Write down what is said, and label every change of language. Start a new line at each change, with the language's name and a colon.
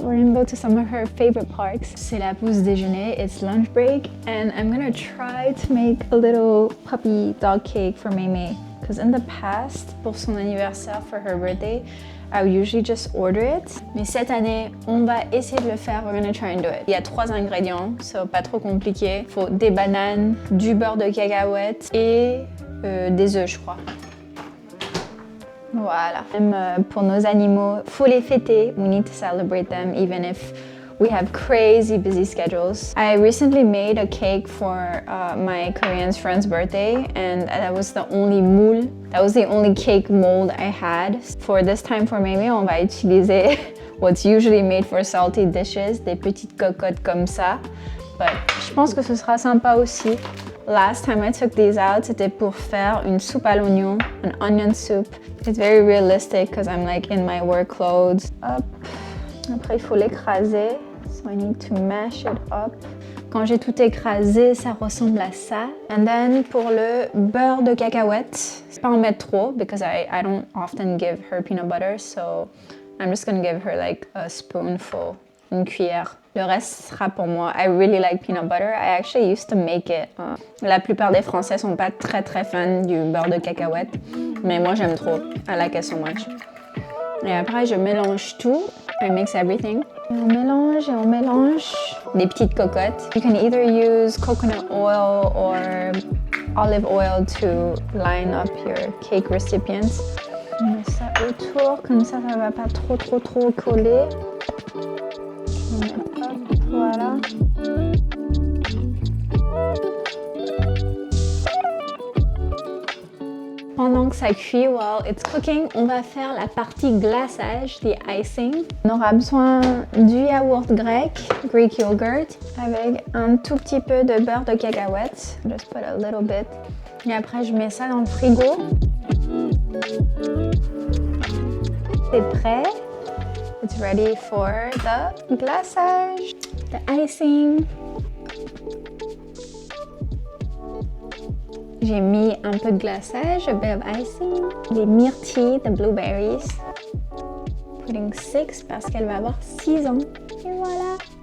English: We're gonna go to some of her favorite parks.
French: C'est la pause déjeuner.
English: It's lunch break, and I'm gonna try to make a little puppy doll cake for Mémé. Because in the past,
French: pour son anniversaire,
English: for her birthday, I would usually just order it.
French: Mais cette année, on va essayer de le faire.
English: We're gonna try and do it.
French: Il y a 3 ingrédients, so pas trop compliqué. Il faut des bananes, du beurre de cacahuète et des œufs, je crois. Voilà. Même pour nos animaux, faut les fêter.
English: We need to celebrate them, even if we have crazy busy schedules. I recently made a cake for my Korean friend's birthday, and that was the only moule. That was the only cake mold I had. For this time for Mémé,
French: on va utiliser
English: what's usually made for salty dishes,
French: des petites cocottes comme ça. But je pense que ce sera sympa aussi.
English: Last time I took these out,
French: c'était pour faire une soupe à l'oignon,
English: an onion soup. It's very realistic because I'm like in my work clothes. Hop.
French: Après, il faut l'écraser.
English: So I need to mash it up.
French: Quand j'ai tout écrasé, ça ressemble à ça.
English: And then
French: pour le beurre de cacahuète, pas en mettre trop
English: because I don't often give her peanut butter, so I'm just gonna give her like a spoonful,
French: une cuillère. Le reste sera pour moi.
English: I really like peanut butter. I actually used to make it.
French: La plupart des Français sont pas très fans du beurre de cacahuète, mais moi j'aime trop.
English: I like it so much.
French: Et après, je mélange tout.
English: I mix everything.
French: On mélange et on mélange des petites cocottes.
English: You can either use coconut oil or olive oil to line up your cake recipients.
French: On met ça autour, comme ça va pas trop coller. On met hop, voilà. Pendant que ça cuit,
English: while it's cooking,
French: on va faire la partie glaçage,
English: the icing.
French: On aura besoin du yaourt grec,
English: Greek yogurt,
French: avec un tout petit peu de beurre de cacahuète.
English: Just put a little bit.
French: Et après, je mets ça dans le frigo. C'est prêt.
English: It's ready for the glaçage, the icing.
French: J'ai mis un peu de glaçage,
English: a bit of icing,
French: des myrtilles,
English: the blueberries. Putting 6
French: parce qu'elle va avoir 6 ans. Et voilà.